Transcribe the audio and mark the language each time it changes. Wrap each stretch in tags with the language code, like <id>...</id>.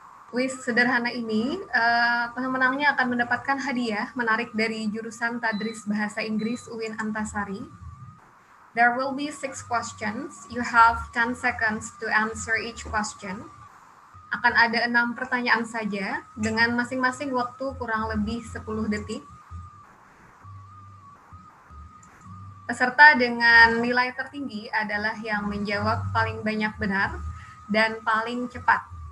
<id>Kuis sederhana ini, pemenangnya akan mendapatkan hadiah menarik dari jurusan Tadris Bahasa Inggris Uin Antasari.</id> <en>There will be 6 questions. You have 10 seconds to answer each question.</en> <id>Akan ada 6 pertanyaan saja dengan masing-masing waktu kurang lebih 10 detik. Peserta dengan nilai tertinggi adalah yang menjawab paling banyak benar dan paling cepat.</id>